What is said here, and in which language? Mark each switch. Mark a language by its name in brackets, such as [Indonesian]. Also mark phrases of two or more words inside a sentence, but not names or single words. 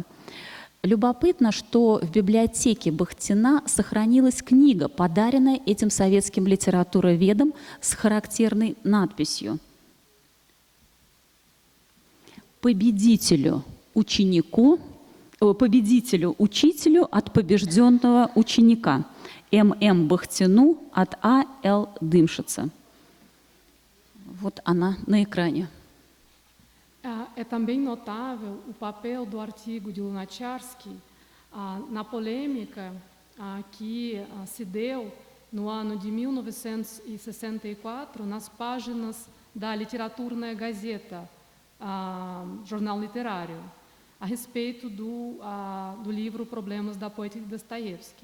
[Russian] Любопытно, что в библиотеке Бахтина сохранилась книга, подаренная этим советским литературоведом с характерной надписью: «Победителю, ученику, победителю учителю от побежденного ученика. М.М. Бахтину от А.Л. Дымшица. Вот она на экране. [Portuguese] É também notável o papel do artigo de Lunacharsky na polêmica que se deu no ano de 1964 nas páginas da Literaturная Gazeta, jornal literário, a respeito do livro Problemas da Poética de Dostoiévski.